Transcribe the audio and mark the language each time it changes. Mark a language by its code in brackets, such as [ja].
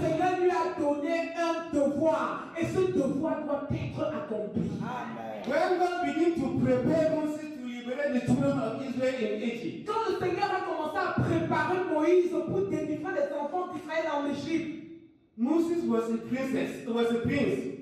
[fr] Seigneur lui a donné un devoir. Et ce devoir doit être accompli. [en] When God began to prepare Moses to liberate the children of Israel in Egypt, [fr] Quand le Seigneur a commencé à préparer Moïse pour délivrer les enfants d'Israël en Égypte, [en] Moses was a princess, was a prince